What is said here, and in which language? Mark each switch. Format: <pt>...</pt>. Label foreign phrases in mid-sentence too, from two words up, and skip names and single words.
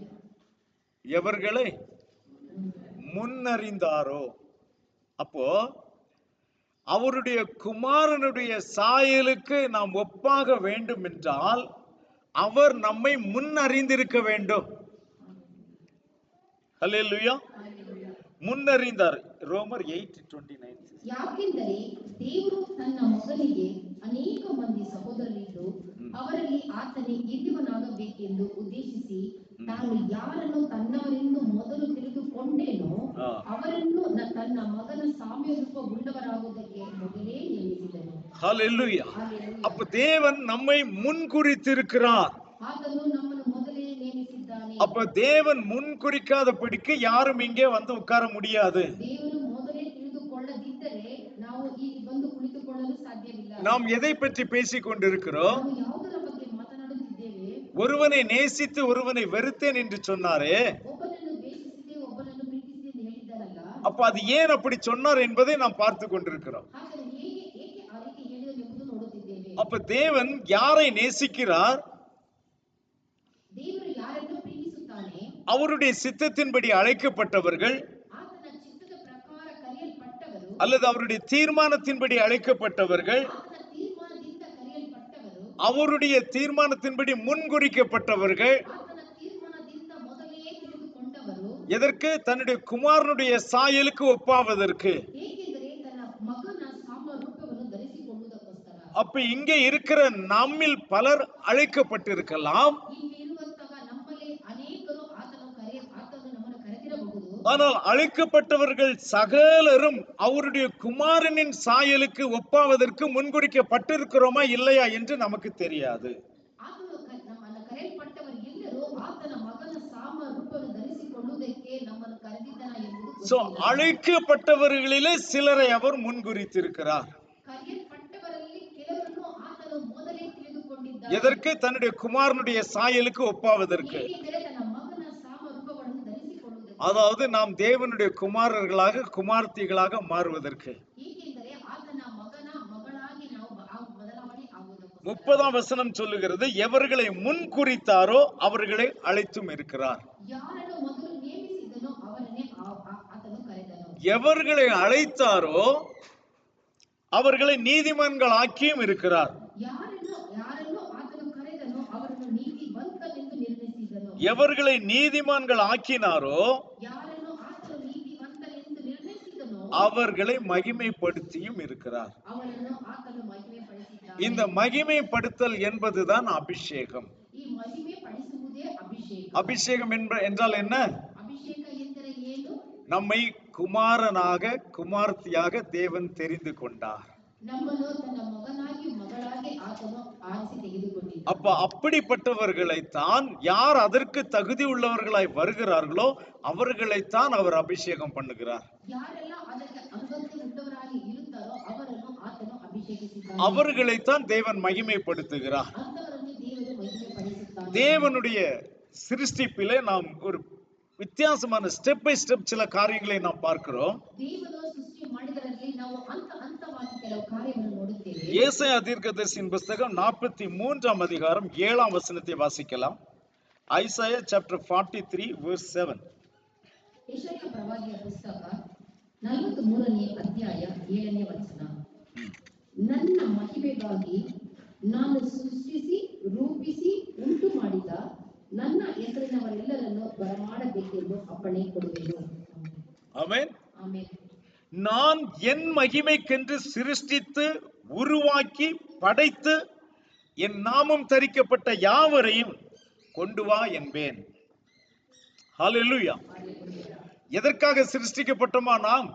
<ta>எவர்களை முன்னறிந்தாரோ, அப்போ அவருடைய குமாரனுடைய சாயலுக்கு நாம் ஒப்பாக வேண்டும் என்றால் அவர் நம்மை முன்னறிந்திருக்க வேண்டும். அல்லேலூயா. முன்னறிந்தார். ரோமர் 8:29.</ta> <kn>ಯಾಕೆಂದರೆ ದೇವರು ತನ್ನ ಮಗನಿಗೆ ಅನೇಕ ಮಂದಿ ಸಹೋದರರಿದ್ದು ಅವರಲ್ಲಿ ಆತನೇ ಹಿರಿಯವನಾಗಬೇಕೆಂದು ಉದ್ದೇಶಿಸಿ ತಾನು ಯಾರನ್ನು ತನ್ನವರೆಂದು ಮೊದಲು ತಿಳಿದುಕೊಂಡೇನೋ ಅವರನ್ನು ತನ್ನ ಮಗನ ಸಾಮ್ಯರೂಪವುಳ್ಳವರಾಗುವುದಕ್ಕೆ ಮೊದಲೇ ನೇಮಿಸಿದನು.</kn> <ta>ஹல்லேலூயா. அப்ப தேவன் நம்மை முன்குறித்திருக்கிறார்.</ta> <kn>ಆತನು ನಮ್ಮನ್ನು ಮೊದಲೇ ನೇಮಿಸಿದ್ದಾನೆ.</kn> <ta>அப்ப தேவன் முன்குறிக்காதபடிக்கு யாரும் இங்கே உட்கார முடியாது.</ta> <kn>ದೇವರು ಮೊದಲೇ ತಿಳಿದುಕೊಳ್ಳದಿದ್ದರೆ ನಾವು ಇಲ್ಲಿ ಬಂದು ಕುಳಿತುಕೊಳ್ಳಲು ಸಾಧ್ಯವಿಲ್ಲ.</kn> <ta>நாம் எதை பற்றி பேசிக் கொண்டிருக்கிறோம்?</ta> <kn>ನಾವು ಯಾವುದರ ಬಗ್ಗೆ ಮಾತನಾಡುತ್ತಿದ್ದೇವೆ?</kn> <ta>ஒருவனை நேசித்து ஒருவனை வெறுத்தேன் என்று சொன்னாரே,</ta> <kn>ಒಬ್ಬನನ್ನು ದ್ವೇಷಿಸಿದೆ ಒಬ್ಬನನ್ನು ಪ್ರೀತಿಸಿದೆ ಎಂದು ಹೇಳಿದ್ದಾರಲ್ಲ,</kn> <ta>அப்ப அது ஏன் அப்படி சொன்னார் என்பதை நாம் பார்த்து கொண்டிருக்கிறோம்.</ta> <kn>ಹಾಗಾದರೆ ಏಕೆ ಆ ರೀತಿ ಹೇಳಿದರು ಎಂಬುದು ನೋಡುತ್ತಿದ್ದೇವೆ.</kn> <ta>அப்ப தேவன் யாரை நேசிக்கிறார்?</ta> <kn>ದೇವರು ಯಾರನ್ನು ಪ್ರೀತಿಸುತ್ತಾನೆ</kn> <ta>அவருடைய சித்தத்தின்படி அழைக்கப்பட்டவர்கள்</ta> <kn>ಆತನ ಚಿತ್ತದ ಪ್ರಕಾರ ಕರೆಯಲ್ಪಟ್ಟವರು</kn> <ta>அல்லது அவருடைய தீர்மானத்தின்படி அழைக்கப்பட்டவர்கள்,</ta> <kn>ಆತನ ತೀರ್ಮಾನದಿಂದ ಕರೆಯಲ್ಪಟ್ಟವರು</kn> <ta>அவருடைய தீர்மானத்தின்படி முன்குறிக்கப்பட்டவர்கள்,</ta> <kn>ಆತನ ತೀರ್ಮಾನದಿಂದ ಮೊದಲೇ ತಿಳಿದುಕೊಂಡವರು,</kn> <ta>எதற்கு? தன்னுடைய குமாரனுடைய சாயலுக்கு ஒப்பாவதற்கு.</ta> <kn>ಏಕೆಂದರೆ ತನ್ನ ಮಗನ ಸಾಮರೂಪವನ್ನು ಧರಿಸಿಕೊಳ್ಳುವುದಕ್ಕೋಸ್ಕರ.</kn> <ta>அப்ப இங்கே இருக்கிற நம்மில் பலர் அழைக்கப்பட்டிருக்கலாம்,</ta> <kn>ಇಲ್ಲಿ ಇರುವಂತಹ ನಮ್ಮಲ್ಲಿ ಅನೇಕರು ಆತನು ನಮ್ಮನ್ನು ಕರೆದಿರಬಹುದು.</kn> <ta>ஆனால் அழைக்கப்பட்டவர்கள் சகலரும் அவருடைய குமாரனின் சாயலுக்கு ஒப்பாவதற்கு முன்குறிக்கப்பட்டிருக்கிறோமா இல்லையா என்று நமக்கு தெரியாது.</ta> <kn>ಆತನು ನಮ್ಮನ್ನು ಕರೆಯಲ್ಪಟ್ಟವರು ಎಲ್ಲರೂ ಆತನ ಮಗನ ಸಾಮರೂಪವನ್ನು ಧರಿಸಿಕೊಳ್ಳುವುದಕ್ಕೆ ನಮ್ಮನ್ನು ಕರೆದಿದ್ದಾನ ಎಂಬುದು சோ ಗೊತ್ತಿಲ್ಲ.</kn> <ta>அழைக்கப்பட்டவர்களிலே சிலரை அவர் முன்குறித்திருக்கிறார்.</ta> <kn>ಕರೆಯಲ್ಪಟ್ಟವರಲ್ಲಿ ಕೆಲವರನ್ನು ಆತನು ಮೊದಲೇ ತಿಳಿದುಕೊಂಡಿದ್ದಾನೆ.</kn> <ta>எதற்கு? தன்னுடைய குமாரனுடைய சாயலுக்கு ஒப்பாவதற்கு.</ta> <kn>ಏಕೆಂದರೆ ತನ್ನ ಮಗನ ಸಾಮರೂಪವನ್ನು ಧರಿಸಿಕೊಳ್ಳುವುದಕ್ಕೆ.</kn> <ta>அதாவது நாம் தேவனுடைய குமாரர்களாக குமார்த்திகளாக மாறுவதற்கு.</ta> <kn>ಏಕೆಂದರೆ ಆತನ ಮಗನ ಮಗಳಾಗಿ ನಾವು ಬದಲಾವಣೆ ಆಗುವುದಕ್ಕೋಸ್ಕರ.</kn> <ta>30ஆம் வசனம் சொல்லுகிறது, எவர்களை முன் குறித்தாரோ அவர்களை அழைத்தும் இருக்கிறார்.</ta> <kn>ಯಾರನ್ನು ಮೊದಲು ನೇಮಿಸಿದನೋ ಅವರನ್ನೇ ಆತನು ಕರೆದನು.</kn> <ta>எவர்களை அழைத்தாரோ அவர்களை நீதிமான்கள் ஆக்கியும் இருக்கிறார்.</ta> <kn>ಯಾರನ್ನು ಆತನು ಕರೆದನೋ ಅವರನ್ನು ನೀತಿವಂತನೆಂದು ನಿರ್ಣಯಿಸಿದನು.</kn> <ta>எவர்களை நீதிமான்கள் ஆக்கினாரோ</ta> <kn>ಯಾರನ್ನು ಆತನು ನೀತಿವಂತನೆಂದು ನಿರ್ಣಯಿಸಿದನೋ</kn> <ta>அவர்களை மகிமைப்படுத்தியும் இருக்கிறார்.</ta> <kn>ಅವರನ್ನು ಆತನು ಮಹಿಮೆಪಡಿಸಿದ್ದಾನೆ.</kn> <ta>இந்த மகிமைப்படுத்தல் என்பதுதான் அபிஷேகம்.</ta> <kn>ಈ ಮಹಿಮೆ ಪಡಿಸುವುದೇ ಅಭಿಷೇಕ.</kn> <ta>அபிஷேகம் என்றால் என்ன?</ta> <kn>ಅಭಿಷೇಕ ಎಂದರೆ ಏನು?</kn> <ta>நம்மை குமாரனாக குமார்த்தியாக தேவன் தெரிந்து கொண்டார்.</ta> <kn>ನಮ್ಮನ್ನು ತನ್ನ ಮಗನಾಗಿ ಮಗಳಾಗಿ ಆತನು ಆರಿಸಿ ತೆಗೆದುಕೊಂಡಿದ್ದಾನೆ.</kn> <ta>அப்ப அப்படிப்பட்டவர்களைத்தான், யார் அதற்கு தகுதி உள்ளவர்களாய் வருகிறார்களோ அவர்களைத்தான் அவர் அபிஷேகம் பண்ணுகிறார்.</ta> <kn>ಯಾರೆಲ್ಲ ಅದಕ್ಕೆ ಅರ್ಹತೆ ಉಳ್ಳವರಾಗಿ ಇರುತ್ತಾರೋ ಅವರನ್ನು ಆತನು ಅಭಿಷೇಕಿಸಿದ್ದಾನೆ.</kn> <ta>அவர்களைத்தான் தேவன் மகிமைப்படுத்துகிறார்.</ta> <kn>ಅಂತವರನ್ನು ದೇವರು ಮಹಿಮೆಪಡಿಸುತ್ತಾನೆ.</kn> <ta>தேவனுடைய சிருஷ்டிப்பிலே நாம் ஒரு வித்தியாசமான</ta> <en>step by step</en> <ta>சில காரியங்களை நாம் பார்க்கிறோம்.</ta> <kn>ದೇವರು ಸೃಷ್ಟಿ ಮಾಡಿದರಲ್ಲಿ ನಾವು ಹಂತವಾಗಿ ಕೆಲವು ಕಾರ್ಯಗಳನ್ನು ನೋಡುತ್ತೇವೆ.</kn> <ta>ஏசாயா தீர்க்கதரிசியின் புத்தகம் 43ஆம் அதிகாரம் 7ஆம் வசனத்தை வாசிக்கலாம்.</ta> <en>Isaiah chapter 43 verse 7.</en> <kn>ಯೆಶಾಯ ಪ್ರವಾದಿಯ ಪುಸ್ತಕ 43ನೇ ಅಧ್ಯಾಯ 7ನೇ ವಚನ. ನನ್ನ ಮಹಿಮೆಗಾಗಿ ನಾನು ಸೃಷ್ಟಿಸಿ ರೂಪಿಸಿ ಉಂಟು ಮಾಡಿದ ನನ್ನ ಹೆಸರಿನವರೆಲ್ಲರನ್ನು ಬರಮಾಡಬೇಕೆಂದು ಅಪ್ಪಣೆ ಕೊಡುವೆನು.</kn> <ta>ஆமென்.</ta> <kn>ಆಮೆನ್.</kn> <ta>நான் என் மகிமைக்கென்று சிருஷ்டித்து உருவாக்கி படைத்து என் நாமம் தரிக்கப்பட்ட யாவரையும் கொண்டு வா என்பேன். ஹல்லேலூயா. எதற்காக சிருஷ்டிக்கப்பட்டோமா நாம்?</ta>